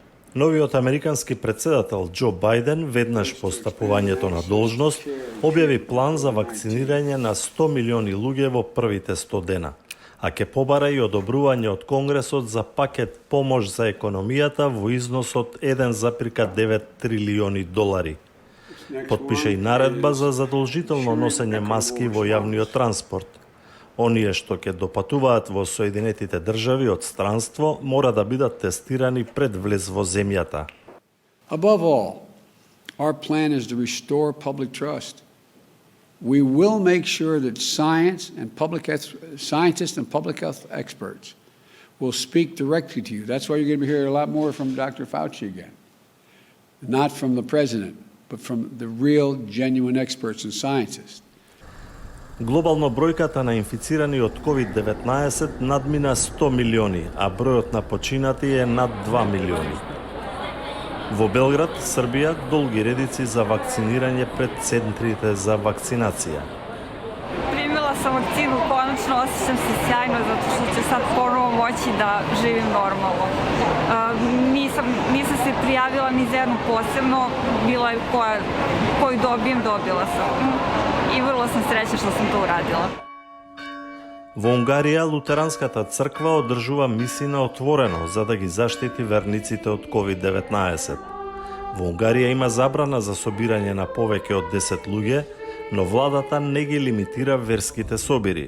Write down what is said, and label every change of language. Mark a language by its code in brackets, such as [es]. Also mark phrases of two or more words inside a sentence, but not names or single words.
[mk] Новиот американски претседател Џо Бајден веднаш по стапувањето на должност објави план за вакцинирање на 100 милиони луѓе во првите 100 дена, а ќе побара и одобрување од Конгресот за пакет помош за економијата во износ од 1,9 трилиони долари. Потпише и наредба за задолжително носење маски во јавниот транспорт. Оние што ќе допатуваат во Соединетите држави од странство мора да бидат тестирани пред влез во земјата. [en] Above all, our plan is to restore public trust. We will make sure that scientists and public health experts will speak directly to you. That's why you're going to be hearing a lot more from Dr. Fauci again. Not from the president, but from the real, genuine experts and scientists. [mk] Глобално бројката на инфицирани од COVID-19 надмина 100 милиони, а бројот на починати е над 2 милиони. Во Белград, Србија, долги редици за вакцинирање пред центрите за вакцинација. [sr] Primila sam vakcinu, konačno osjećam se sjajno zato što će sad ponovo moći da živim normalno. Nisam se prijavila ni za jednu posebno, bila je koju dobila sam. I vrlo sam srećna što sam to uradila. [mk] Во Унгарија, Лутеранската црква одржува миси на отворено за да ги заштити верниците од COVID-19. Во Унгарија има забрана за собирање на повеќе од 10 луѓе, но владата не ги лимитира верските собири.